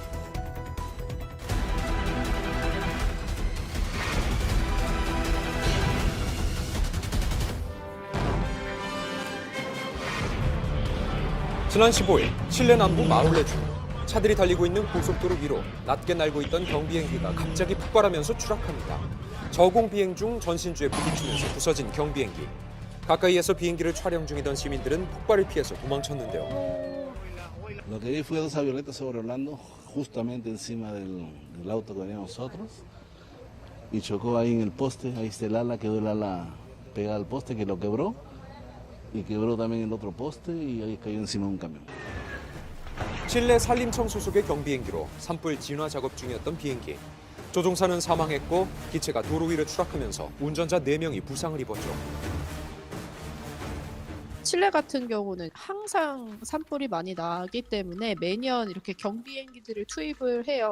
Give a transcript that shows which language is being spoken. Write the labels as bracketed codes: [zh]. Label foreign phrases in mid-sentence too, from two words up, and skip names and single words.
[ko] 지난 15일 칠레 남부 마울레주 차들이 달리고 있는 고속도로 위로 낮게 날고 있던 경비행기가 갑자기 폭발하면서 추락합니다. 저공 비행 중 전신주에 부딪히면서 부서진 경비행기. 가까이에서 비행기를 촬영 중이던 시민들은 폭발을 피해서 도망쳤는데요. [es] Lo que vi fue dos avionetas sobrevolando justamente encima del auto que veníamos nosotros y chocó ahí en el poste, ahí está el ala, quedó el ala pegada al poste que lo quebró y quebró también el otro poste y ahí cayó encima de un camión. [ko] 칠레 산림청 소속의 경비행기로 산불 진화 작업 중이었던 비행기. 조종사는 사망했고 기체가 도로 위를 추락하면서 운전자 4명이 부상을 입었죠. 칠레 같은 경우는 항상 산불이 많이 나기 때문에 매년 이렇게 경비행기들을 투입을 해요.